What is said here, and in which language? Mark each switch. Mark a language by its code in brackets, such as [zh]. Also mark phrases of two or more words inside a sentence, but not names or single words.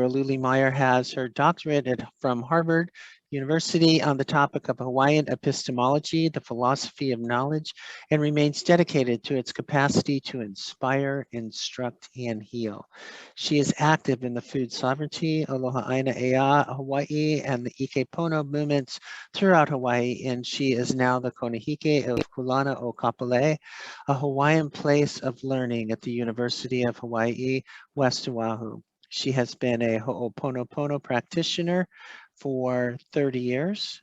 [en] Aluli Meyer has her doctorate from Harvard University on the topic of Hawaiian epistemology, the philosophy of knowledge, and remains dedicated to its capacity to inspire, instruct, and heal. She is active in the food sovereignty, Aloha, ʻAina, Hawaii, and the ʻIke Pono movements throughout Hawaii, and she is now the Konohiki of Kūlana o Kapolei, a Hawaiian place of learning at the University of Hawaiʻi, West Oahu. She has been a Ho'oponopono practitioner for 30 years.